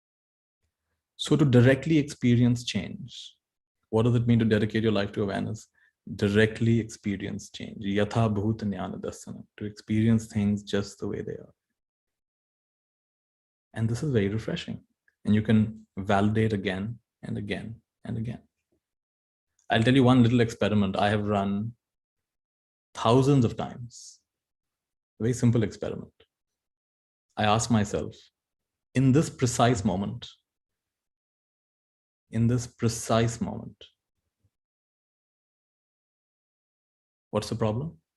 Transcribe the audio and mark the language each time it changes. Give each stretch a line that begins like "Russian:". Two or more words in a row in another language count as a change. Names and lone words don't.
English: So to directly experience change, what does it mean to dedicate your life to awareness? directly experience change.
Pali: Yatha bhut jnana darsana,
English: to experience things just the way they are. And this is very refreshing. And you can validate again and again and again. I'll tell you one little experiment I have run thousands of times. A very simple experiment. I ask myself, in this precise moment, what's the problem?